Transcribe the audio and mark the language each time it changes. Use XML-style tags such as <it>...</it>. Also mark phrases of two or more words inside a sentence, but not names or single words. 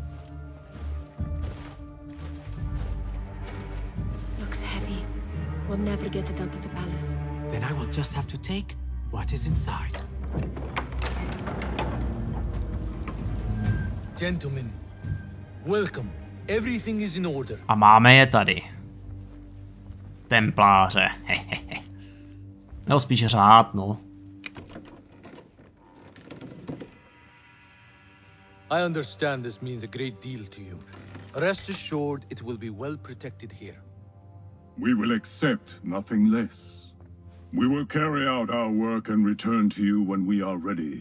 <en>Looks heavy. We'll never get it out of the palace. Then I will just have to take what is inside. Gentlemen, welcome. Everything is in order.</en> <cs>A máme je tady. Templáře. Nebo spíš řád, no.</cs> <en>I understand this means a great deal to you. Rest assured it will be well protected here. We will accept nothing less. We will carry out our work and return to you when we are ready.</en>